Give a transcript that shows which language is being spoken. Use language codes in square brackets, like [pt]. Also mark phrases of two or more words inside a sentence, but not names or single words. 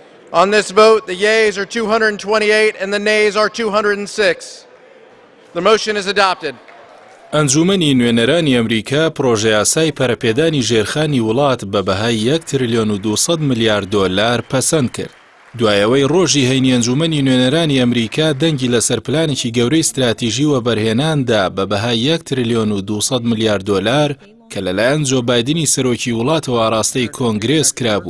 [en] On this vote, the yeas are 228 and the nays are 206. The motion is adopted. [ckb] ئەنجومەنی نوێنەرانی ئەمریکا پرۆژە یاسای پەرەپێدانی ژێرخانی وڵات بە بەهای 1 تریلیۆن و 200 میلیارد دۆلار پەسەند کرد. دوایەوەی ڕۆژی هەینی ئەنجومەنی نوێنەرانی ئەمریکا دەنگی لەسەر پلانێکی گەورەی استراتیژی و بەرهێناندا بە بەهای 1 تریلیۆن و 200 میلیارد دۆلار کە لەلایەن جۆ بایدنی سەرۆکی وڵاتەوە ئاراستەی کۆنگرێس کرابوو.